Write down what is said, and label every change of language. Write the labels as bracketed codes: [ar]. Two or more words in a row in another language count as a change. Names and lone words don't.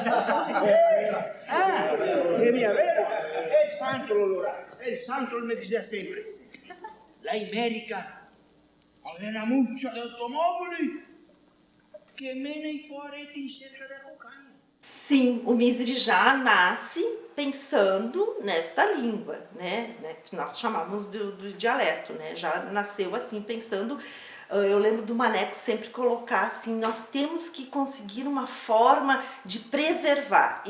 [vec] E mia vero? E il santo allora, e il santo mi diceva sempre, l'America ha una muccia di automobili che mena i poretti in cerca da cucanha. [pt] Sim, o Misery já nasce pensando nesta língua, né? Que nós chamamos do dialeto, né? Já nasceu assim, pensando. Eu lembro do Maneco sempre colocar assim, nós temos que conseguir uma forma de preservar.